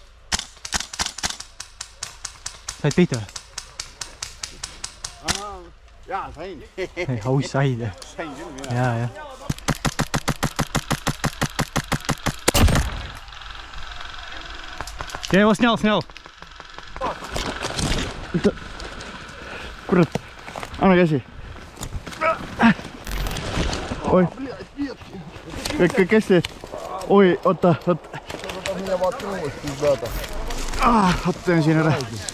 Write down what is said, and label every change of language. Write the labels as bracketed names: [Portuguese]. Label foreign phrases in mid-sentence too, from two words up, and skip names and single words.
[Estonian] Said pihta või? Jaa, sain. Oi, said. Sain küll mina. Jaa. [Russian] Я его снял. [Estonian] Kurat, anna käsi. Oi. Kes see? Oi, oota. Otta siin ära.